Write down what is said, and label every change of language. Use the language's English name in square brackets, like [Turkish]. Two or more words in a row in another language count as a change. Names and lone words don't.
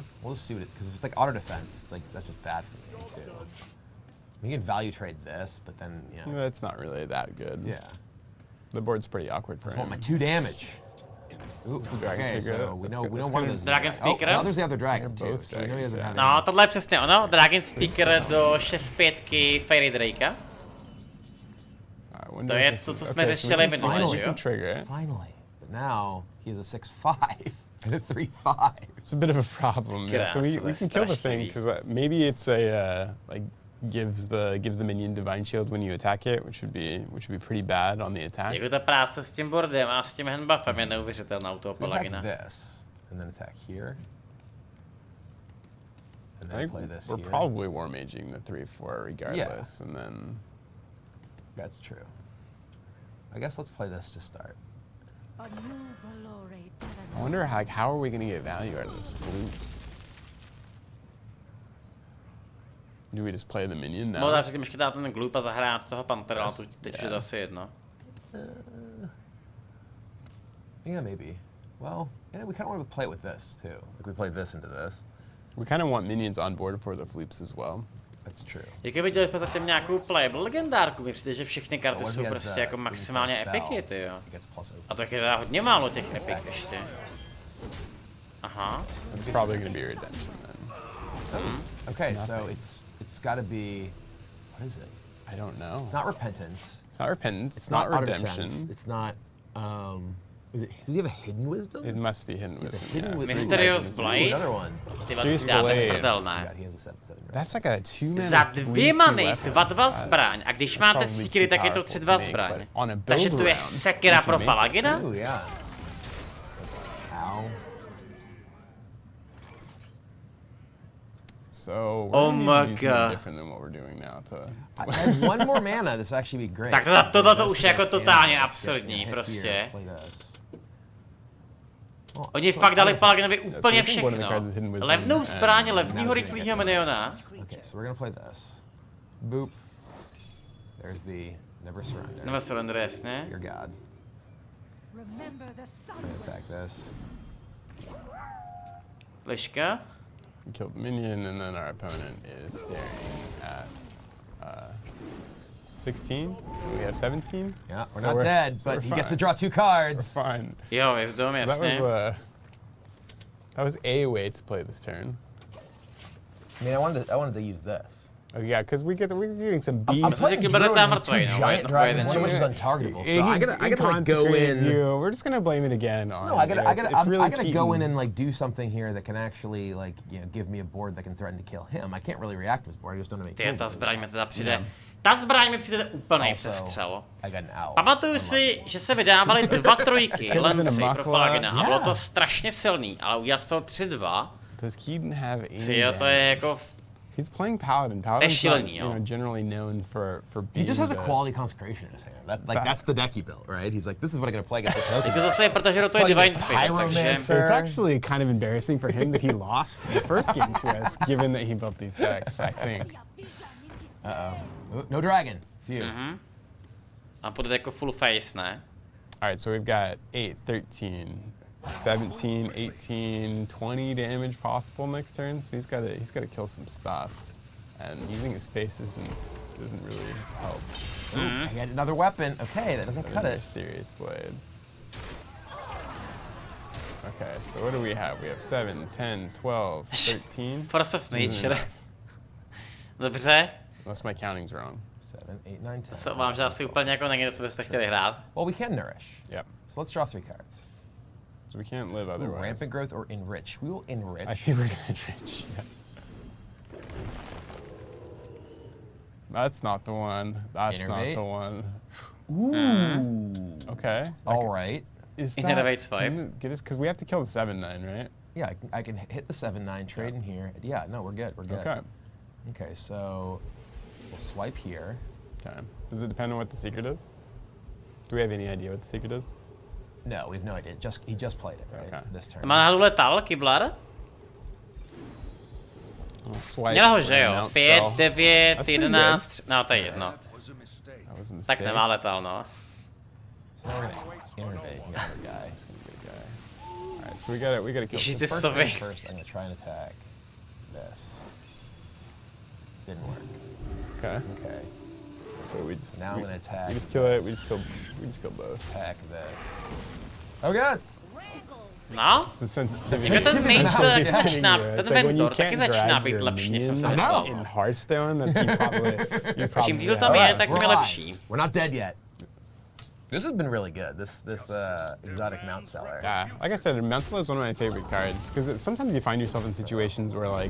[English] We'll just see what it, because if it's like auto defense, it's like, that's just bad for me too. We can value trade this, but then, It's not really that good. Yeah. The board's pretty awkward for I him. want my 2 damage. Ooh, okay, so we know one of those. Dragon Speaker. Oh, there's the other dragon too. So we know he doesn't have [Czech] No, tohle je přesně ono. Dragon Speaker do 6/5 Fairy Drakea. To je to, co jsme řešili minule, že jo? [English] Finally. But now he has a 6/5 and a 3/5. It's a bit of a problem. Yeah, so we can kill the thing because maybe it's a gives the minion divine shield when you attack it, which would be pretty bad on the attack. [Czech] Jako ta práce s tím boardem a s tím handbuffem je neuvěřitelná u toho Paladina. [English] This and then attack here. And then play this we're probably war maging the 3/4 regardless, and then. That's true. I guess let's play this to start. I wonder how are we going to get value out of this floops? Do we just play the minion now? [Czech] Možná předtím ještě dát ten gloop a zahrát toho Panthera, ale teď už je to asi jedno. [English] Yeah, maybe. Well, we kind of want to play it with this too. Like we play this into this. We kind of want minions on board for the floops as well. That's true. [Czech] Jako viděli jsme zatím nějakou playable legendárku, mi přijde, že všechny karty jsou prostě jako maximálně epiky, tyjo. A to je teda hodně málo těch epic ještě. Aha. [English] It's probably gonna be redemption then. Okay, so it's gotta be, what is it? I don't know. It's not repentance. It's not repentance. It's not not redemption. It's not, is it, does he have a hidden wisdom? It must be hidden wisdom. Hidden wisdom. Mysterious Blade. Another one. [Czech] Ty vás dáte prdel, ne? [English] He has a 7/7. That's like a 2-mana. [Czech] Za 2 many 2/2 zbraň, a když máte secret, tak je to 3/2 zbraň. Takže to je sekera pro Paladina? [English] Ooh, yeah. Ow. So Oh we're my gonna do something God. different than what we're doing now to I had one more mana, this would actually be great. [Czech] Tak tohle už je jako totálně absurdní, prostě. Oni fakt dali Paladinovi úplně všechno. Levnou zbraň, levnýho rychlýho miniona. [English] Okay, so we're gonna play this. Boop. There's the never surrender. Never surrender, [Czech] jasně. [English] Your god. I'm gonna attack this. [Czech] Liška. [English] we killed the minion, and then our opponent is staring at 16. We have 17. Yeah, we're So not dead, so but we're he gets to fine. draw 2 We're cards. fine. [Czech] Jo, je zdom, [English] So [Czech] jasně. [English] that was a way to play this turn. I mean, I wanted to use this. Oh yeah, because we're getting some I'm beasts. playing playing Druid Druid and with he's two 2 giant dragons, dragons, one of which is untargetable. So I gotta like go in. We're just gonna blame it again on. No, I gotta go in cheating. and like do something here that can actually like give me a board that can threaten to kill him. I can't really react to his board. I just don't have any [Czech] Ty, [English] tools. [Czech] ta zbraň mi teda přijde. Ta zbraň mi přijde úplnej [English] Also, [Czech] přestřel. [English] I got an out. [Czech] Pamatuju si, že se vydávaly 2 trojky Lancy pro Palagina a bylo to [English] Yeah. [Czech] strašně silný, ale udělat z toho 3/2. [English] Does Keaton have any? [Czech] Tyjo, to je jako... [English] He's playing Paladin. Paladin's not, [Czech] šílený, jo. [English] generally known for He being. just has a the- quality consecration in his hand. That's the deck he built, right? He's like, this is what I'm gonna play against the token. [Czech] Jako zase, protože do toho je Divine Fate, takže... [English] Pyromancer. It's actually kind of embarrassing for him that he lost the first game to us, given that he built these decks. I think. No dragon. Phew. [Czech] A půjde jako [English] full face, [Czech] ne? [English] All right, so we've got 8, 13, 17, 18, 20 damage possible next turn. So he's got to kill some stuff, and using his face doesn't really help. I got another weapon. Okay, that doesn't cut it. Mysterious Blade. Okay, so what do we have? We have 7, 10, 12, 13. [Czech] Force of Nature. Dobře. [English] Unless my counting's wrong. 7, 8, 9, 10. [Czech] Co vám, že asi úplně jako není, co byste chtěli hrát. [English] Well, we can nourish. Yep. So let's draw 3 cards. So we can't live Ooh, otherwise. rampant growth or enrich. We will enrich. I think we're gonna enrich. Yeah. That's not the one. That's Innervate. not the one. Ooh. Okay. All right. Is Innervate's can fine. you get us? Because we have to kill the 7/9, right? Yeah, I can hit the 7/9 trade in here. Yeah, no, we're good. We're good. Okay. Okay, so we'll swipe here. Okay. Does it depend on what the secret is? Do we have any idea what the secret is? No, we have no idea. He just played it, right? Okay. This turn. [Czech] Má náhodou letal, Kiblar? [English] Swipe. [Czech] Měl ho, že jo? [English] announce 5, spell. 9, That's pretty 11, [Czech] no to je jedno. [English] That was a mistake. [Czech] Tak nemá letal, no. [English] So we're gonna innervate the other guy. All right, so we gotta kill. [Czech] Ježiš, [English] So [Czech] ty [English] first [Czech] sovy. [English] thing first, I'm gonna try and attack this. Didn't work. Okay. Okay. So we just Now I'm gonna attack. We just kill it. We just kill both. Attack this. Oh god! No? The sensitivity. [Czech] Jako ten [English] Sensitivity [Czech] mage, [English] now is [Czech] začíná, [English] getting you. [Czech] ten [English] It's like when you [Czech] Ventor taky [English] can't [Czech] začíná [English] grab [Czech] být [English] your [Czech] lepší, než jsem si [English] minions [Czech] myslel. [English] in Hearthstone, that you probably [Czech] Čím díl tam [English] have. [Czech] je, [English] Alright, [Czech] tak [English] we're [Czech] tím [English] alive. [Czech] lepší. [English] We're not dead yet. This has been really good. This exotic mount seller. Yeah, like I said, Mental is one of my favorite cards because sometimes you find yourself in situations where, like,